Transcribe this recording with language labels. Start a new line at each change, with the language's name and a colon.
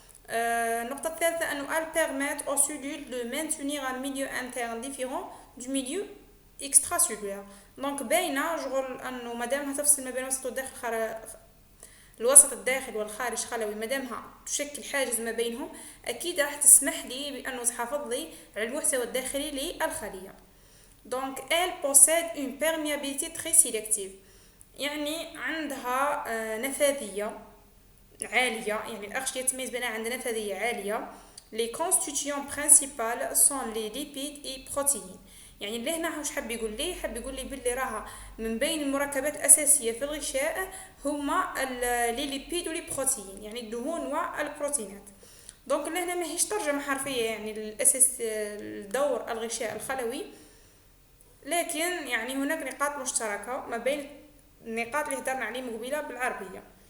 Arabic: النقطه الثالثه انه ال
French: permettent aux cellules de maintenir un milieu interne différent du milieu extracellulaire.
Arabic: دونك باينه شغل انه مادامها تفصل ما بين الوسط والداخل الوسط الداخل والخارج خلوي، مادامها تشكل حاجز ما بينهم، اكيد راح تسمح لي بانه تحافظ لي على المحتوى الداخلي للخليه. دونك
French: elle possède une perméabilité très sélective،
Arabic: يعني عندها نفاذيه عاليه، يعني الاغشيه تميز بانها عندها نفاذيه عاليه.
French: les constituants principales sont les lipides et protéines.
Arabic: يعني لهنا واش حاب يقول لي؟ حاب يقول لي باللي راها من بين المركبات الاساسيه في الغشاء هما لي ليبيد ولي بروتين، يعني الدهون والبروتينات. دونك لهنا ماهيش ترجمه حرفيه يعني الاساس الدور الغشاء الخلوي، لكن يعني هناك نقاط مشتركه ما بين النقاط اللي هضرنا عليهم قبيله بالعربيه.